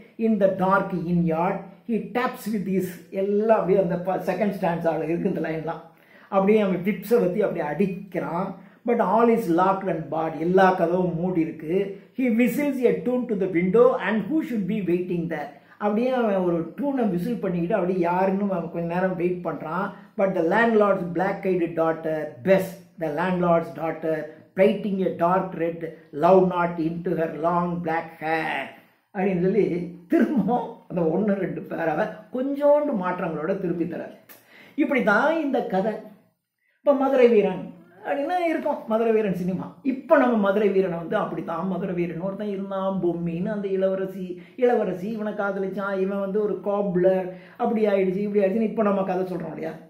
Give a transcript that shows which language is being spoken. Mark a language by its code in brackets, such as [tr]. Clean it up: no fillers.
[en] in the dark yard he taps with his, [ta] எல்லாம் அப்படியே அந்த செகண்ட் ஸ்டான்ஸாக இருக்கு இந்த லைன்லாம், அப்படியே அவன் டிப்ஸை பற்றி அப்படியே அடிக்கிறான். [en] but all is locked and barred, [ta] எல்லா கதவும் மூடி இருக்கு. [en] he whistles a tune to the window and who should be waiting there, [ta] அப்படியே அவன் ஒரு டூனை விசில் பண்ணிக்கிட்டு அப்படியே யாருன்னு அவன் கொஞ்ச நேரம் வெயிட் பண்ணுறான். [en] But the landlord's black-eyed daughter Bess, the landlord's daughter, plaiting a dark red love knot into her long black hair. [ta] அப்படின்னு சொல்லி திரும்பவும் அந்த 1-2 பேராவை கொஞ்சோண்டு மாற்றங்களோட திருப்பி தரார். இப்படி தான் இந்த கதை. இப்போ மதுரை வீரன் அப்படின்னா இருக்கும், மதுரை வீரன் சினிமா. இப்போ நம்ம மதுரை வீரனை வந்து அப்படித்தான் மதுரை வீரன் ஒருத்தன் இருந்தான், பொம்மின்னு அந்த இளவரசி இவனை காதலிச்சான், இவன் வந்து ஒரு காப்லர், அப்படி ஆயிடுச்சு இப்படி ஆயிடுச்சுன்னு இப்போ நம்ம கதை சொல்கிறோம் இல்லையா?